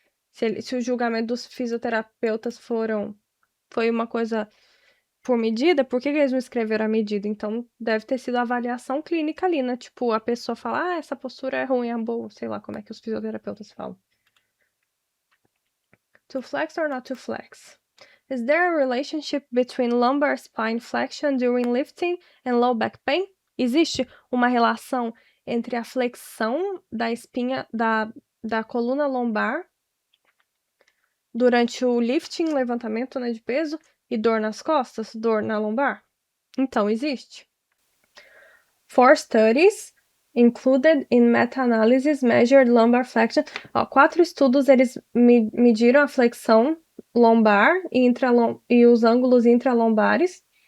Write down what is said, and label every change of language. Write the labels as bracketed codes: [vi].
[pt] Se o julgamento dos fisioterapeutas foi uma coisa por medida, por que eles não escreveram a medida? Então, deve ter sido a avaliação clínica ali, né? Tipo, a pessoa fala, essa postura é ruim, é boa, sei lá como é que os fisioterapeutas falam. [en] To flex or not to flex? Is there a relationship between lumbar spine flexion during lifting and low back pain? [pt] Existe uma relação entre a flexão da espinha da coluna lombar durante o lifting, levantamento, né, de peso, e dor nas costas, dor na lombar? Então, existe. [en] 4 studies included in meta-analysis measured lumbar flexion. [pt] 4 estudos, eles mediram a flexão lombar e os ângulos intralombares.